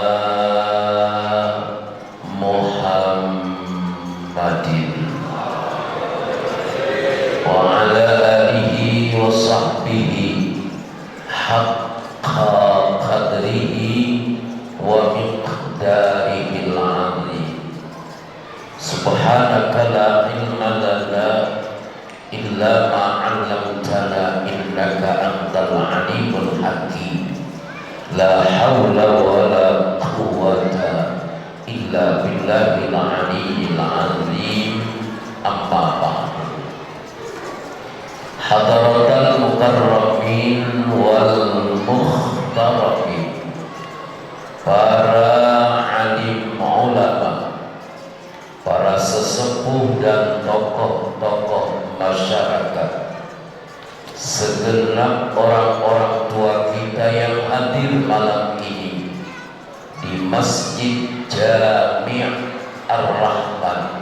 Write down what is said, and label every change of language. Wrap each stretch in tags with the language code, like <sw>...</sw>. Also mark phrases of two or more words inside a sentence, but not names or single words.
<ar>محمد وعلى آله وصحبه حق قدره ومقداره العظيم. سبحانك لا علم لنا إلا ما علمتنا إنك أنت العليم الحكيم. لا حول ولا قوة إلا بالله العلي العظيم. أما بعد. حضرات المكرمين والمحترمين,</ar> <id>para alim ulama, para sesepuh dan tokoh-tokoh masyarakat, segenap orang-orang tua kita yang hadir malam ini di Masjid Jami' Ar-Rahman.</id>